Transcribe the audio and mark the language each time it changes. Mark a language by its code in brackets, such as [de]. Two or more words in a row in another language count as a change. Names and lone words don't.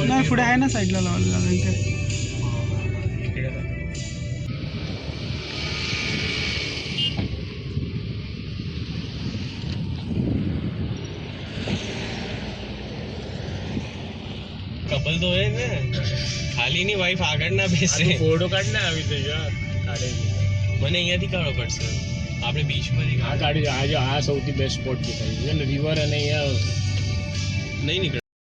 [mr] नाही, पुढे आहे ना साईडला लावायला लागेल ते. [hi] कपल तो है ना, [gu] ખાલી ની વાઈફ આગળ ના બેસે. ફોટો કાઢ ના આવી તો યાર કાઢે. મને અહીંયાથી કાઢો પડશે. આપણે બીચ પર આ કાઢી આ સૌથી બેસ્ટ સ્પોટ દેખાય છે. રિવર અને અહીંયા નહીં નીકળે.